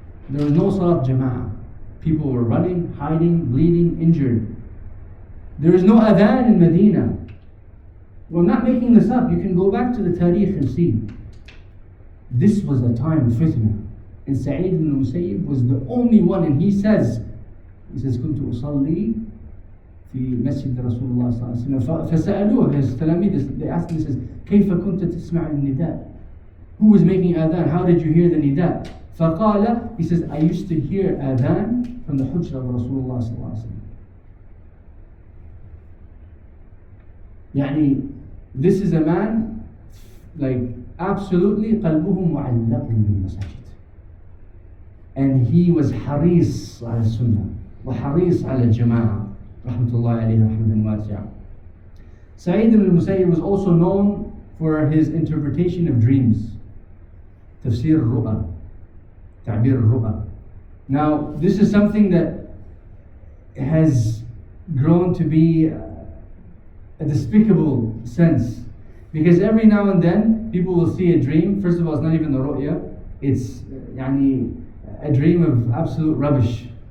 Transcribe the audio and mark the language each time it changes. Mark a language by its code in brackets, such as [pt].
[en] There was no salat jama'ah. People were running, hiding, bleeding, injured. There is no adhan in Medina. Well, I'm not making this up. You can go back to the tariq and see. This was a time of fitna. And Sa3eed Ibnu Al Musayib was the only one. And he says, [ar] كنت أصلي في مسجد رسول الله صلى الله عليه وسلم. [en] فسألوه, his تلاميذ, they asked him, he says, [ar] كيف كنت تسمع النداء? [en] Who was making adhan? How did you hear the nida? فقال, he says, I used to hear adhan from the hujra of Rasulullah صلى الله عليه وسلم. يعني, this is a man, like, absolutely [ar] قلبه معلق بالمساجد. [en] And he was [ar] حريص على السنة وحريص على الجماعة رحمة الله عليه رحمة واسعة. [en] Sa3eed Ibn Al Musayib was also known for his interpretation of dreams. [ar] تفسير الرؤى, تعبير الرؤى. [en] Now, this is something that has grown to be a despicable sense, because every now and then people will see a dream. First of all, it's not even the ru'ya, it's a dream of absolute rubbish.